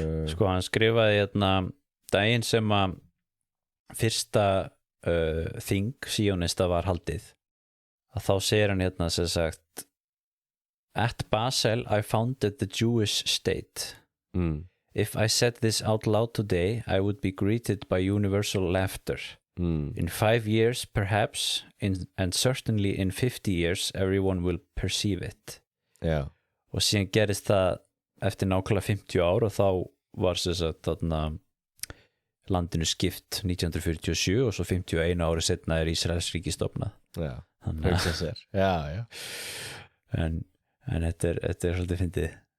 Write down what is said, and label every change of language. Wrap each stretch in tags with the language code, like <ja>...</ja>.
<is>Sko, hann skrifaði hérna daginn sem að fyrsta þing síónista var haldið, að þá segir hann hérna sem sagt:</is> <en>At Basel I founded the Jewish state. If I said this out loud today, I would be greeted by universal laughter. In 5 years, perhaps, and certainly in 50 years, everyone will perceive it.</en> <is>Já. Og síðan gerist það eftir nákvæmlega 50 ár og þá var þarna landinu skipt 1947 og svo 51 ári setna Ísraels ríki stofnað. Já, hugsa sér. Já. En þetta er svolítið fyndið.</is>